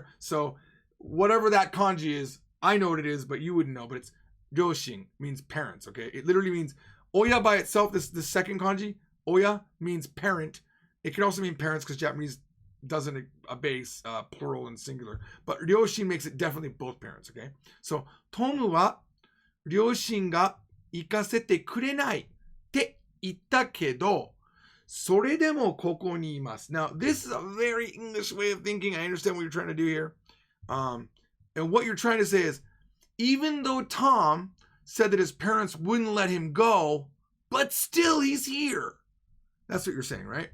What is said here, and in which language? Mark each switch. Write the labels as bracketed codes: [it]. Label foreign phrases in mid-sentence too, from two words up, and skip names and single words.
[en] So whatever that kanji is, I know what it is, but you wouldn't know. But it's ryoshin, means parents, okay? It literally means, oya by itself, this second kanji, oya means parent. It can also mean parents because Japanese doesn't a base, plural and singular. But ryoshin makes it definitely both parents, okay? [ja] So, トムは両親が行かせてくれないって言ったけど, それでもここにいます. [en] Now, this is a very English way of thinking. I understand what you're trying to do here. And what you're trying to say is, even though Tom said that his parents wouldn't let him go, but still he's here. That's what you're saying, right?